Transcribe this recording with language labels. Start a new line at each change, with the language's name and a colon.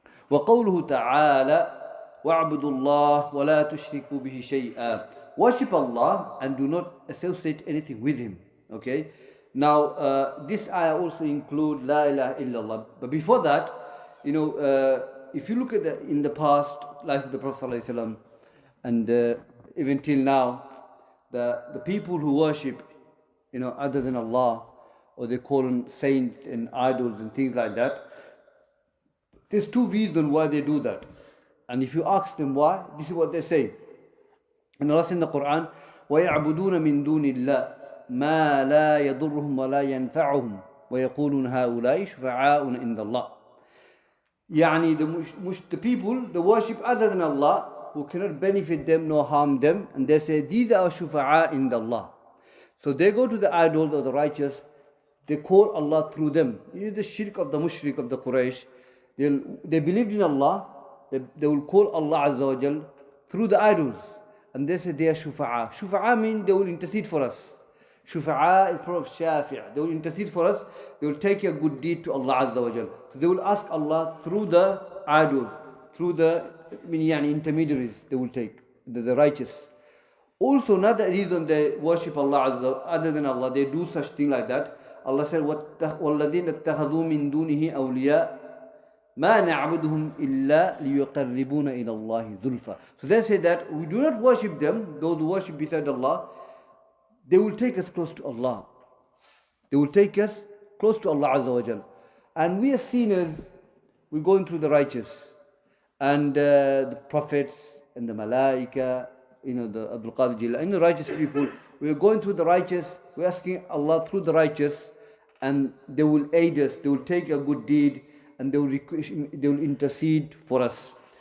Arabic: وقوله تعالى واعبدوا الله ولا تشركوا به شيئا.
English: Worship Allah and do not associate anything with Him. Okay. Now this ayah also includes
Arabic: La ilaha illallah.
English: But before that, you know, if you look at in the past life of the Prophet ﷺ, and even till now, the people who worship, you know, other than Allah, or they call them saints and idols and things like that, there's two reasons why they do that. And if you ask them why, this is what they say. And Allah says in the Quran,
Arabic: وَيَعْبُدُونَ مِن دُونِ اللَّهِ مَا لَا يَضُرُّهُمْ وَلَا يَنْفَعُهُمْ وَيَقُولُونَ هَؤُلَاءِ شُفَعَاؤُنَا عِندَ اللَّهِ.
English: Yani the people, they worship other than Allah, who cannot benefit them nor harm them, and they say, these are shufa'a in Allah. So they go to the idols or the righteous, they call Allah through them. You know the shirk of the mushrik of the Quraysh. They believed in Allah, they will call Allah Azza wa Jal through the idols. And they say they are shufa'a. Shufa'a means they will intercede for us. Shufa'a is part of shafi'. They will intercede for us, they will take a good deed to Allah Azza wa Jal. So they will ask Allah through the idols, through the intermediaries they will take, the righteous. Also another reason they worship Allah other than Allah, they do such thing like that. Allah said,
Arabic: وَالَّذِينَ اتَّخَذُوا مِن دُونِهِ أَوْلِيَاءَ مَا نَعْبُدُهُمْ إِلَّا لِيُقَرِّبُونَ إِلَى اللَّهِ زُلْفَى.
English: So they say that we do not worship them, those who worship beside Allah, they will take us close to Allah. They will take us close to Allah Azza wa Jal. And we as sinners, we're going through the righteous. And the prophets and the malaika, you know, the Abdul Qadir Jilani, and the righteous people, we are going through the righteous, we're asking Allah through the righteous, and they will aid us, they will take a good deed, and they will intercede for us.